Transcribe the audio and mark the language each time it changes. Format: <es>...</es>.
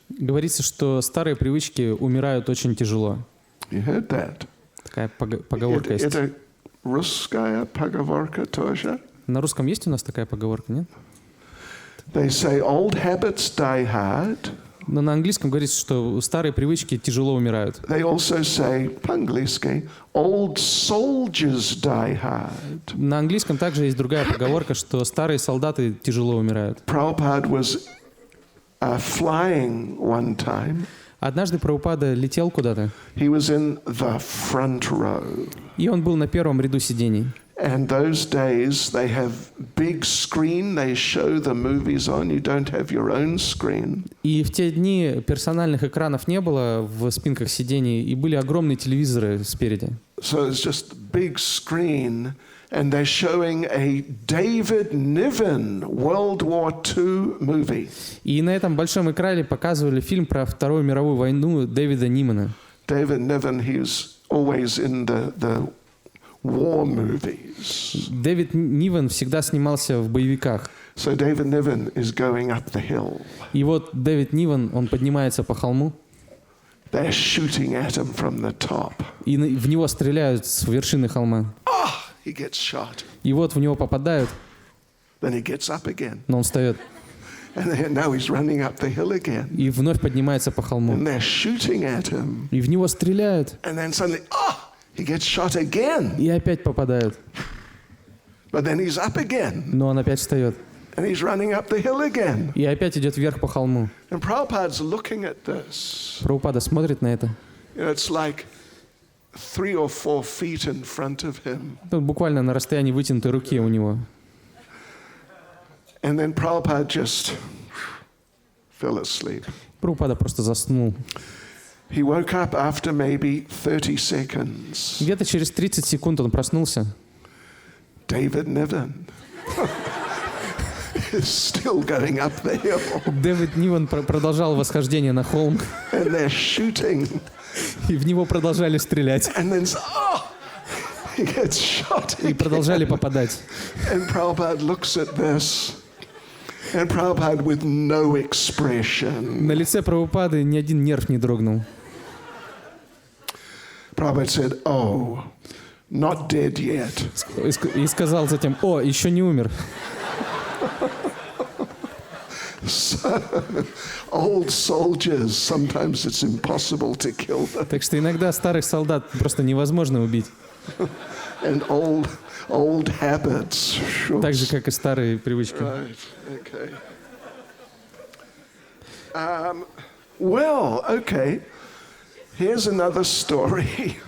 <ru>Говорится, что старые привычки умирают очень тяжело.</ru> <en>You heard that?</en> <ru>Такая поговорка есть. Это русская поговорка тоже? На русском есть у нас такая поговорка, нет?</ru> <en>They say old habits die hard.</en> <ru>Но на английском говорится, что старые привычки тяжело умирают.</ru> <en>They also say,</en> <ru>по-английски,</ru> <en>old soldiers die hard.</en> <ru>На английском также есть другая поговорка, что старые солдаты тяжело умирают.</ru> <en>Prabhupada was flying one time.</en> <ru>Однажды Прабхупада летел куда-то.</ru> <en>He was in the front row.</en> <ru>И он был на первом ряду сидений.</ru> <en>And those days they have big screen, they show the movies on, you don't have your own screen.</en> <ru>И в те дни персональных экранов не было в спинках сидений, и были огромные телевизоры спереди.</ru> <en>So it's just big screen, and they're showing a David Niven World War II movie.</en> <ru>И на этом большом экране показывали фильм про Вторую мировую войну Дэвида Нимана.</ru> <en>David Niven, he was always in the war movies.</en> <ru>Дэвид Нивен всегда снимался в боевиках.</ru> <en>So David Niven is going up the hill.</en> <ru>И вот Дэвид Нивен, он поднимается по холму.</ru> <en>They're shooting at him from the top.</en> <ru>И в него стреляют с вершины холма.</ru> <en>He gets shot.</en> <ru>И вот в него попадают.</ru> <en>Then he gets up again.</en> <ru>Но он встает.</ru> <en>And now he's running up the hill again.</en> <ru>И вновь поднимается по холму.</ru> <en>And they're shooting at him.</en> <ru>И в него стреляют.</ru> <en>And then suddenly, he gets shot again.</en> <ru>И опять попадают.</ru> <en>But then he's up again.</en> <ru>Но он опять встает.</ru> <en>And he's running up the hill again.</en> <ru>И опять идет вверх по холму.</ru> <en>And Prabhupada's looking at this.</en> <ru>Прабхупада смотрит на это.</ru> <en>You know, it's like 3 or 4 feet in front of him.</en> <ru>Тут буквально на расстоянии вытянутой руки у него.</ru> <en>And then Prabhupada just fell asleep.</en> <ru>Прабхупада просто заснул.</ru> <en>He woke up after maybe 30 seconds.</en> <ru>Где-то через 30 секунд он проснулся.</ru> <en>David Niven is still going up the hill.</en> <ru>Дэвид Нивен продолжал восхождение на холм.</ru> <en>And they're shooting.</en> <ru>И в него продолжали стрелять.</ru> <en>And then, he gets shot</en> <ru>И продолжали попадать.</ru> <en>And Prabhupada looks at this. And Prabhupada with no expression.</en> <ru>На лице Прабхупады ни один нерв не дрогнул.</ru> <en>Prabhupada said, "Oh, not dead yet."</en> <ru>И сказал затем: «О, еще не умер».</ru> <en>So, old soldiers, sometimes it's impossible to kill them.</en> <ru>Так что иногда старых солдат просто невозможно убить.</ru> <en>And old habits. Sure.</en> <ru>Так же, как и старые привычки.</ru> <en>Right. Okay. Well, okay. Here's another story.</en>